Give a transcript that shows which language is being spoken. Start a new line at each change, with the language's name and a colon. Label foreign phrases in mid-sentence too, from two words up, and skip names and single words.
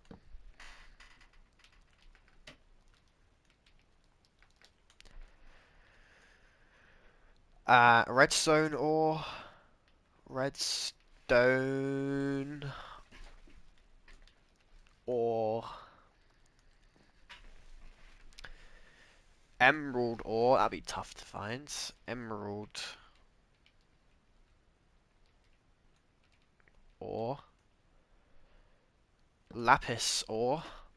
English: Redstone ore. Redstone ore. Emerald ore. That'd be tough to find. Emerald ore. Lapis ore.